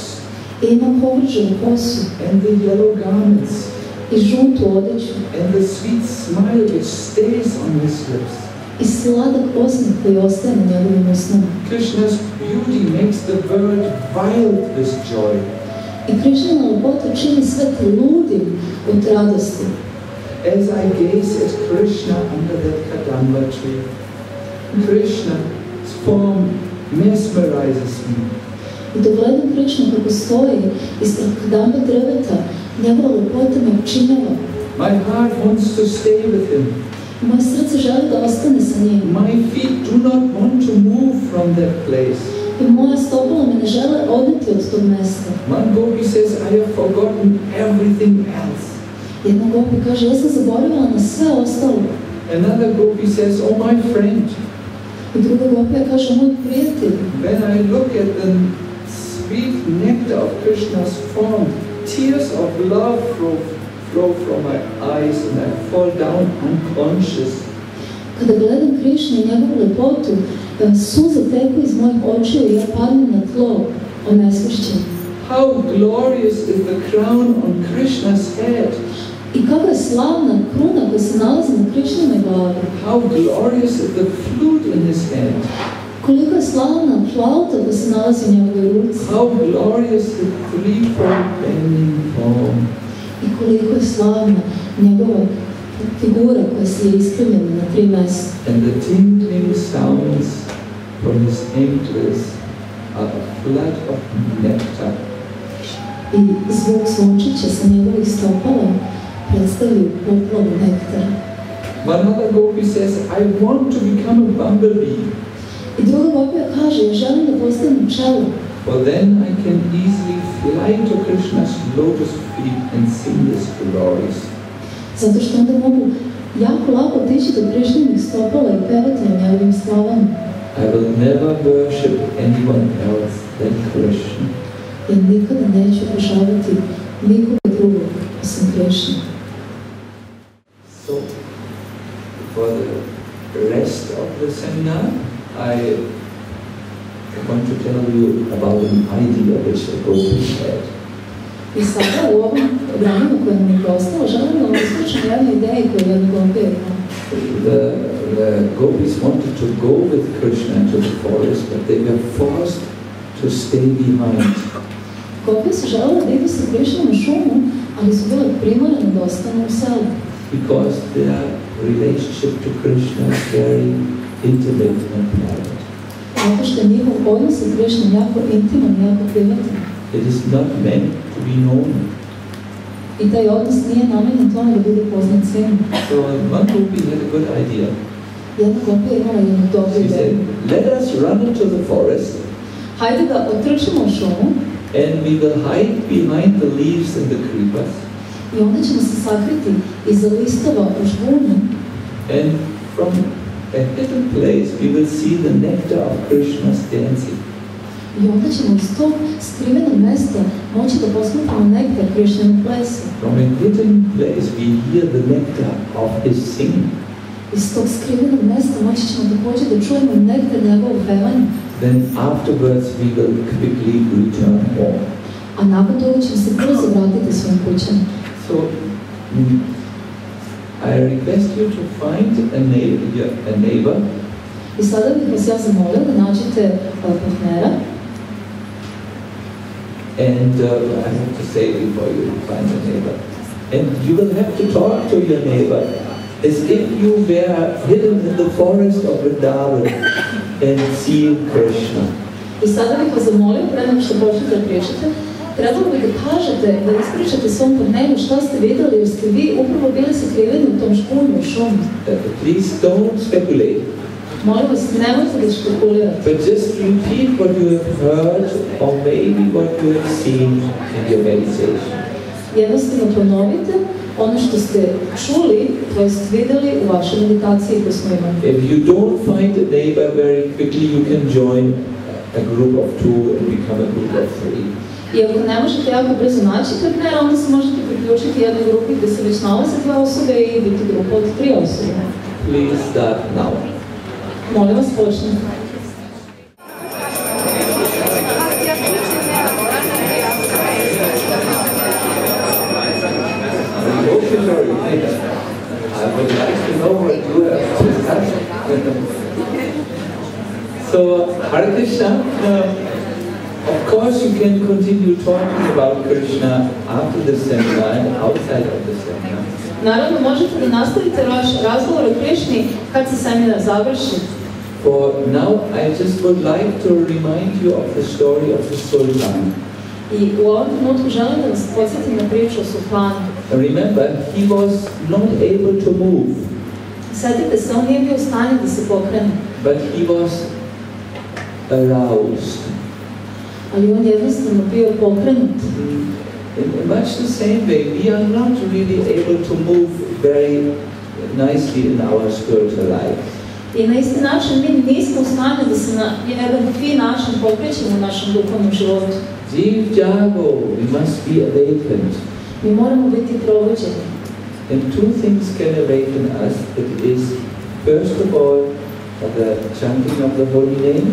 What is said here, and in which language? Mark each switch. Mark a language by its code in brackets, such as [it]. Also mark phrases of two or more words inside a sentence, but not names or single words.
[sr] I ima povrženu kosu. [en] And the yellow garments. [sr] I žutu odeću. [en] And the sweet smile which stays on his lips. [sr] I sladak osmeh koji ostaje na njegovim usnama. [en] Krishna's beauty makes the world wild with joy. [sr] I Krishnina lepota čini svet ludim od radosti. [en] As I gaze at Krishna under that kadamba tree, Krishna's form mesmerizes me. [sr] I dok gledam Krishnu kako stoji ispred kadamba drveta, njegova lepota me opčinjava. [en] My heart wants to stay with him. [sr] Moje srce želi da ostane sa njim. [en] My feet do not want to move from that place. [sr] I moja stopala me ne žele odneti od tog mesta. [en] One gopi says, I have forgotten everything else. [sr] Jedna gopi kaže, ja sam zaboravila na sve ostalo. [en] Another gopi says, oh my friend. [sr] I druga gopija kaže, moj prijatelj. [en] When I look at the sweet nectar of Krishna's form, tears of love flow from my eyes and I fall down unconscious. [sr] Kada gledam Krishnu i njegovu lepotu, suze teku iz mojih očiju i ja padnem na tlo, onesvešćen. [en] How glorious is the crown on Krishna's head. [sr] I kakva je slavna kruna koja se nalazi na Krishninoj glavi. [en] How glorious is the flute in his hand. [sr] Koliko je slavna flauta koja se nalazi u njegovoj ruci. [en] How glorious the threefold bending form. [sr] I koliko je slavna njegova figura koja se je iskrivljena na 3 mesta. [en] And the tinkling sounds from his ankles are a flood of nectar. [sr] I zvuk zvončića sa njegovih stopala predstavljaju poplavu nektara. [en] One other gopi says, I want to become a bumblebee. [sr] I druga gopija kaže, ja želim da postanem pčela. [en] For then I can easily fly to Krishna's lotus feet and sing his glories. [sr] Zato što onda mogu jako lako otići do Krishninih stopala i pevati o njegovim slavama. [en] I will never worship anyone else than Krishna. [sr] Ja nikada neću obožavati nikoga drugog osim Krishna. [en] So, for the rest of the seminar, I want to tell you about an idea which the gopi had. [sr] I sada u ovom vremenu koje nam je prostalo, želim da vam ispričam jednu ideju koju jedna gopija imala. [en] The gopis wanted to go with Krishna into the forest, but they were forced to stay behind. [sr] Gopije su želele da idu sa Krishnom u šumu, ali su bile primorane da ostanu u selu. [en] Because their relationship to Krishna is very intimate and private. [sr] Zato što je njihov odnos sa Krishnom jako intiman i jako privatan. [en] It is not meant to be known. [sr] I taj odnos nije namenjen tome da bude poznat svima. [en] So one gopi had a good idea. [sr] Jedna gopija imala jednu dobru [en] She said, [sr] ideju. [en] let us run into the forest [sr] Hajde da otrčimo u šumu [en] and we will hide behind the leaves and the creepers. [sr] i onda ćemo se sakriti iza listova u žbunju. [en] And from a hidden place, we will see the nectar of Krishna's dancing. [sr] I onda ćemo iz tog skrivenog mesta moći da posmatramo nektar Krišninog plesa. [en] From a hidden place we hear the nectar of his singing. [sr] Iz tog skrivenog mesta moći ćemo također da čujemo nektar njegovog pevanja. [en] Then afterwards we will quickly return home. [sr] A nakon toga ćemo se brzo vratiti svojim kućama. [en] So I request you to find a neighbor. [sr] I sada bih vas ja zamolila da nađete partnera. [en] And I have to say before you find a neighbor. And you will have to talk to your neighbor as if you were hidden in the forest of Vrindavana and seeing Krishna. [sr] I sada bih vas zamolila, pre nego što počnete da pričate, trebalo bi da kažete, da ispričate svom partneru šta ste vidjeli, jer ste vi upravo bili sakriveni u tom šumu i šumu. [en] Please don't speculate. [sr] Molim vas, nemojte da špekulirate. [en] But just repeat what you have heard or maybe what you have seen in your meditation. [sr] Jednostavno ponovite ono što ste čuli, to jest vidjeli u vašoj meditaciji koju smo imali. [en] If you don't find a neighbor very quickly, you can join a group of 2 and become a group of 3. [sr] I ako ne možete jako brzo naći partnera, onda se možete priključiti jednoj grupi gdje se već nalaze 2 osobe i biti grupa od 3 osobe. [en] Please start now. [sr] Molim vas, počnite. [en] I would like to know what you have discussed. So, Hare Krishna, of course you can continue talking about Krishna after the seminar and outside of the seminar. [sr] Naravno, možete da nastavite vaš razgovor o Krišni kad se seminar završi. [en] For now, I just would like to remind you of the story of the Sultan. [sr] I u ovom trenutku želim da vas podsjetim na priču o sultanu. [en] Remember, he was not able to move. [sr] Sjetite se, on nije bio u stanju da se pokrene. [en] But he was aroused. [sr] Ali on jednostavno bio pokrenut. [en] In much the same way, we are not really able to move very nicely in our spiritual life. [sr] I na isti način mi nismo u stanju da se na jedan fin način pokrećemo u našem duhovnom životu. [en] Jiv Jago, we must be awakened. [sr] Mi moramo biti probuđeni. [en] And 2 things can awaken us. It is, first of all, the chanting of the holy name.